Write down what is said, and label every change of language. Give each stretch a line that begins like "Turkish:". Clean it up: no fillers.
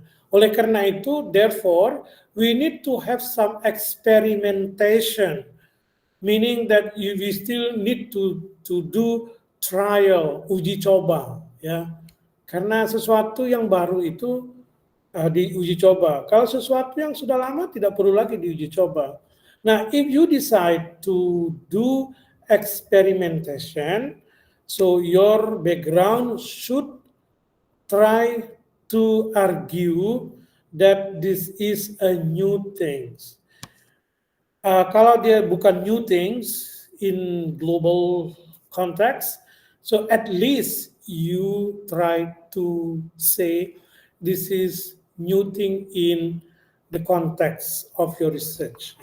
Indonesian: Oleh karena itu,
English: therefore, we need to have some experimentation. Meaning that we still need to do trial,
Indonesian: uji coba,
English: ya.
Indonesian: Karena sesuatu yang baru itu diuji coba. Kalau sesuatu yang sudah lama tidak perlu lagi diuji coba.
English: Nah, if you decide to do experimentation, so your background should try to argue that this is a new thing.
Indonesian: Kalau dia bukan
English: new things in global context, so at least you try to say this is new thing in the context of your research.